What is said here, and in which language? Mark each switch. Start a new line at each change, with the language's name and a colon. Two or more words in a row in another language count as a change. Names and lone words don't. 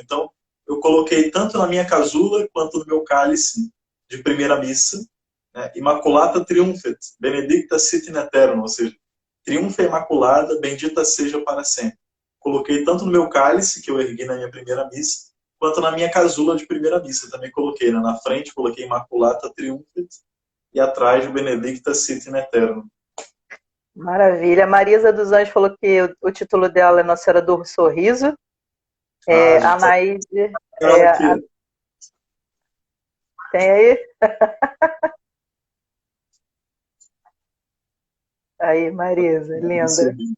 Portuguese: Então, eu coloquei tanto na minha casula quanto no meu cálice de primeira missa, né,
Latin: Immaculata Triumphet, Benedicta sit in aeternum,
Portuguese: ou seja, triunfa Imaculada, bendita seja para sempre. Coloquei tanto no meu cálice, que eu ergui na minha primeira missa, quanto na minha casula de primeira missa. Também coloquei, né? Na frente coloquei
Latin: Immaculata Triumphet
Portuguese: e atrás o
Latin: Benedicta sit in aeternum.
Portuguese: Maravilha. A Marisa dos Anjos falou que o título dela é Nossa Senhora do Sorriso. Ah, A já Naide, tá aqui. tem aí? Aí, Marisa, linda.